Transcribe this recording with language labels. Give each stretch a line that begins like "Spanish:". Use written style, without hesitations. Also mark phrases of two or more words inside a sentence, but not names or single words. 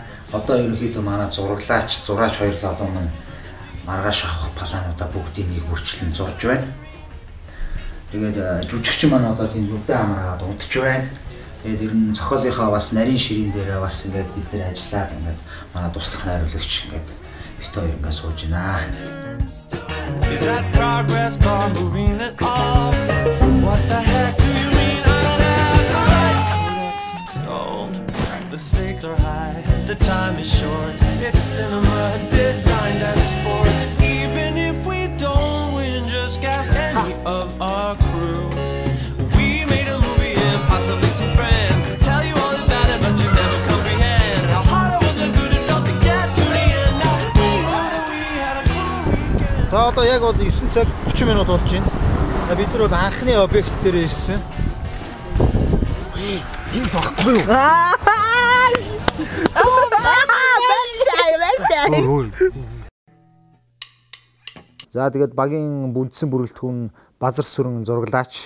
Mongolian: Одоо ерөнхийдөө манай зураглаач 2 залуу маань маргааш авах плануудаа бүгдийг нэг бүрчлэн зурж байна. Тэгээд жүжигчин маань одоо тийм нүдэ хамраад унтж байна. Тэгээд ер нь зохиолынхаа бас нарийн ширийн дээр бас ингээд бид нар ажиллаад ингээд манай туслах найруулагч ингээд бит хоёр ингээд сууж байна.
English: Is that progress bar moving at all? What the heck do you mean I don't have the right codex installed? The stakes are high, the time is short. It's cinema designed as sport. Even if we don't win, just ask any of our crew. We made a movie and possibly some friends. Tell you all about it, but you never comprehend how hard it was and good it felt to get to the end. Now we had a cool weekend.
Mongolian: За одоо яг бол 9 цаг 30 минут болж байна. Бид нар бол анхны объект дээр ирсэн. Энэ баггүй юу? За тэгээд багийн бүндсэн бүрэлдэхүүн Базар сүрэн зураглаач.